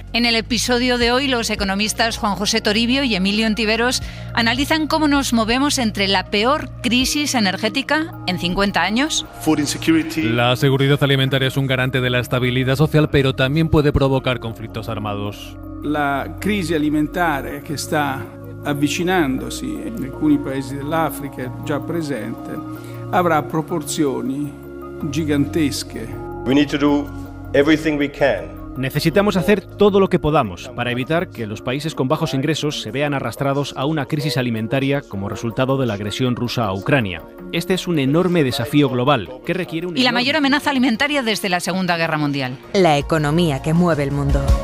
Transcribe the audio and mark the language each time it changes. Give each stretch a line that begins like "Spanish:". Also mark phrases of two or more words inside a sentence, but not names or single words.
Spanish: En el episodio de hoy, los economistas Juan José Toribio y Emilio Ontiveros analizan cómo nos movemos entre la peor crisis energética en 50 años. La seguridad alimentaria es un garante de la estabilidad social, pero también puede provocar conflictos armados.
Italian: La crisi alimentare che sta avvicinandosi in alcuni paesi dell'Africa è già presente, avrà proporzioni gigantesche.
English: We need to do everything we can.
Spanish: Necesitamos hacer todo lo que podamos para evitar que los países con bajos ingresos se vean arrastrados a una crisis alimentaria como resultado de la agresión rusa a Ucrania. Este es un enorme desafío global que requiere Y la mayor amenaza alimentaria desde la Segunda Guerra Mundial. La economía que mueve el mundo.